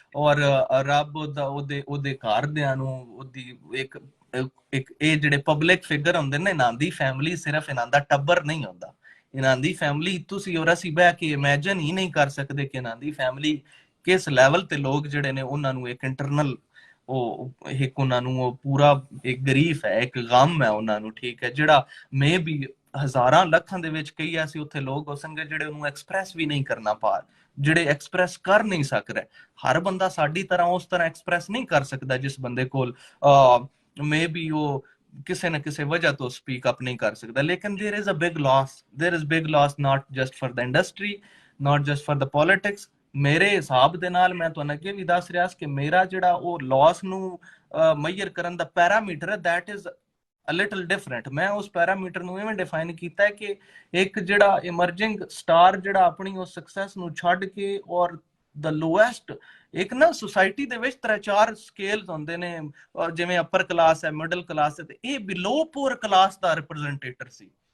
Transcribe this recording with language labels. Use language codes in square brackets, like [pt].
[pa] ਔਰ ਰੱਬ ਉਹਦੇ ਘਰਦਿਆਂ ਨੂੰ ਉਹਦੀ ਇੱਕ ਇਹ ਜਿਹੜੇ ਪਬਲਿਕ ਫਿਗਰ ਹੁੰਦੇ ਨੇ ਇਹਨਾਂ ਦੀ ਫੈਮਿਲੀ ਸਿਰਫ ਇਹਨਾਂ ਦਾ ਟੱਬਰ ਨਹੀਂ ਹੁੰਦਾ, ਇਹਨਾਂ ਦੀ ਫੈਮਿਲੀ ਤੁਸੀਂ ਔਰ ਅਸੀਂ ਬਹਿ ਕੇ ਇਮੇਜਿਨ ਹੀ ਨਹੀਂ ਕਰ ਸਕਦੇ ਕਿ ਇਹਨਾਂ ਦੀ ਫੈਮਿਲੀ ਕਿਸ ਲੈਵਲ ਤੇ ਲੋਕ ਜਿਹੜੇ ਨੇ ਉਹਨਾਂ ਨੂੰ ਇੱਕ ਇੰਟਰਨਲ ਉਹ ਇੱਕ ਉਹਨਾਂ ਨੂੰ ਉਹ ਪੂਰਾ ਇੱਕ ਗਰੀਫ ਹੈ, ਇੱਕ ਗਮ ਹੈ ਉਹਨਾਂ ਨੂੰ, ਠੀਕ ਹੈ, ਜਿਹੜਾ ਮੇ ਵੀ ਹਜ਼ਾਰਾਂ ਲੱਖਾਂ ਦੇ ਵਿੱਚ ਕਈ ਐਸੇ ਉੱਥੇ ਲੋਕ ਹੋ ਸੰਗੇ ਜਿਹੜੇ ਉਹਨੂੰ ਐਕਸਪ੍ਰੈਸ ਵੀ ਨਹੀਂ ਕਰਨਾ ਪਾ, ਜਿਹੜੇ ਐਕਸਪ੍ਰੈਸ ਕਰ ਨਹੀਂ ਸਕ ਰਹੇ। ਹਰ ਬੰਦਾ ਸਾਡੀ ਤਰ੍ਹਾਂ ਉਸ ਤਰ੍ਹਾਂ ਐਕਸਪ੍ਰੈਸ ਨਹੀਂ ਕਰ ਸਕਦਾ ਜਿਸ ਬੰਦੇ ਕੋਲ ਮੇ ਵੀ ਉਹ ਕਿਸੇ ਨਾ ਕਿਸੇ ਵਜ੍ਹਾ ਤੋਂ ਸਪੀਕ ਅਪ ਨਹੀਂ ਕਰ ਸਕਦਾ। [en] ਲੇਕਿਨ there is a big loss not just for the industry, not just for the politics। [pa] ਮੇਰੇ ਹਿਸਾਬ ਦੇ ਨਾਲ ਮੈਂ ਤੁਹਾਨੂੰ ਅੱਗੇ ਵੀ ਦੱਸ ਰਿਹਾ ਸੀ ਕਿ ਮੇਰਾ ਜਿਹੜਾ ਉਹ ਲਾਸ ਨੂੰ ਮੈਜ਼ਰ ਕਰਨ ਦਾ ਪੈਰਾਮੀਟਰ ਹੈ [en] that is a little different। [pa] ਮੈਂ ਉਸ ਪੈਰਾਮੀਟਰ ਨੂੰ ਇਵੇਂ ਡਿਫਾਈਨ ਕੀਤਾ ਹੈ ਕਿ ਇੱਕ ਜਿਹੜਾ ਇਮਰਜਿੰਗ ਸਟਾਰ ਜਿਹੜਾ ਆਪਣੀ ਉਸ ਸਕਸੈਸ ਨੂੰ ਛੱਡ ਕੇ ਔਰ [en] the lowest [pa] ਇੱਕ ਨਾ ਸੁਸਾਇਟੀ ਦੇ ਵਿੱਚ 3-4 ਸਕੇਲਸ ਹੁੰਦੇ ਨੇ, ਜਿਵੇਂ ਅਪਰ ਕਲਾਸ ਹੈ, ਮਿਡਲ ਕਲਾਸ ਹੈ, ਤੇ ਇਹ ਬਿਲੋ ਪੂਅਰ ਕਲਾਸ ਦਾ ਰਿਪਰੈਜ਼ੈਂਟੇਟਰ ਸੀ।